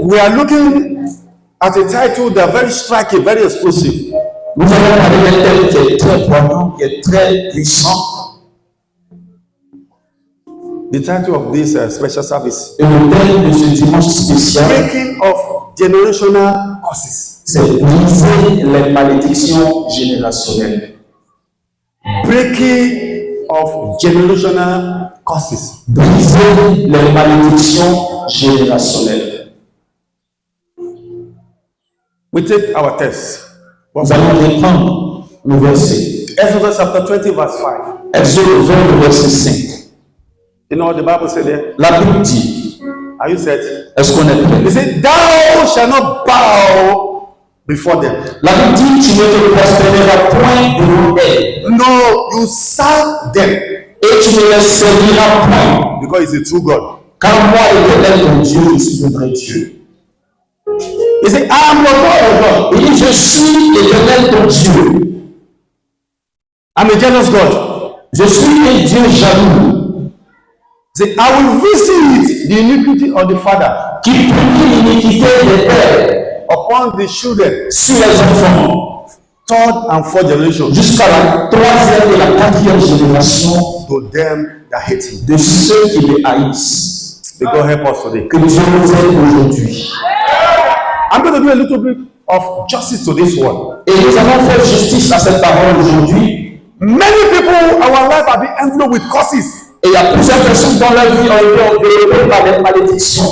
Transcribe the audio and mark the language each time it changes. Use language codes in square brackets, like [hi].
[en] we are looking at a title that very striking, very explosive. [fr] nous allons parler d'un thème qui est très poignant, qui est très puissant. [en] The title of this special service, [fr] Et le thème de ce dimanche spécial, [en] Breaking of Generational Curses. [fr] c'est briser les malédictions générationnelles. [en] Breaking of Generational Curses. [fr] Briser les malédictions générationnelles. [en] We take our text. [fr] Nous allons reprendre le verset. [en] Exodus chapter 20, verse 5. [fr] Exode 20, le verset 5. [en] You know what the Bible said there? [fr] La Bible dit, [en] Are you set? [fr] est-ce qu'on est prêt? [en] It said, Thou shalt not bow before them. [fr] La Bible dit, tu ne te prosterneras point devant elles, [en] No, you serve them. [fr] et tu ne les serviras point. [en] Because it's a true God. [fr] Car moi, l'Éternel, ton Dieu, je suis le vrai Dieu. [en] He said, I am your God. [fr] Il dit, je suis l'Éternel, ton Dieu. [en] I'm a jealous God. [fr] Je suis un Dieu jaloux, [en] He said, I will visit the iniquity of the father [fr] qui punit l'iniquité des pères [en] upon the children, [fr] sur les enfants, [en] third and fourth generation, [fr] jusqu'à la 3e et la 4e génération [en] to them that hate him. [fr] de ceux qui me haïssent. [en] May God help us today. [fr] Que Dieu nous aide aujourd'hui. [en] I'm going to do a little bit of justice to this one. [fr] Et nous allons faire justice à cette parole aujourd'hui. [en] Many people, our life have been enveloped with curses. [fr] Et il y a plusieurs personnes dans leur vie ont été enveloppées par des malédictions.